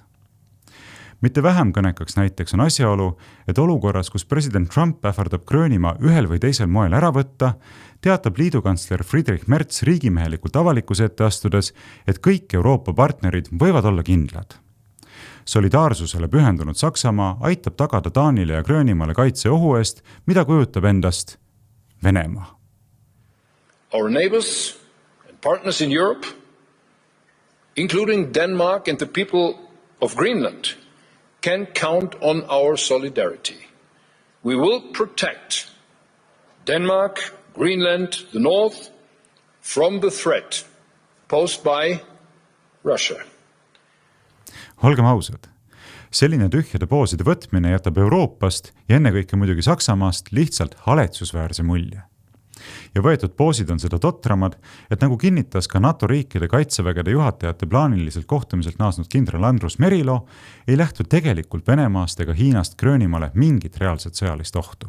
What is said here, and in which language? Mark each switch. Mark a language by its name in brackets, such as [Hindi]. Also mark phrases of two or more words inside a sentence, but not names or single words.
[Estonian] Mitte vähem kõnekaks näiteks on asjaolu, et olukorras, kus president Trump ähvardab Gröönimaa ühel või teisel moel ära võtta, teatab liidukantsler Friedrich Merz riigimehelikult avalikkuse ette astudes, et kõik Euroopa partnerid võivad olla kindlad. Solidaarsusele pühendunud Saksamaa aitab tagada Taanile ja Gröönimaale kaitse ohu eest, mida kujutab endast Venemaa. [English] Our neighbors and partners in Europe, including Denmark and the people of Greenland, can count on our solidarity. We will protect Denmark, Greenland, the North from the threat posed by Russia. [Estonian] Olgem ausad, selline tühjade pooside võtmine jätab Euroopast ja ennekõike muidugi Saksamaast lihtsalt haletsusväärse mulje. Ja võetud poosid on seda totramad, et nagu kinnitas ka NATO riikide kaitsevägede juhatajate plaaniliselt kohtumiselt naasnud kindral Andrus Merilo, ei lähtu tegelikult Venemaast ega Hiinast Gröönimaale mingit reaalset sõjalist ohtu.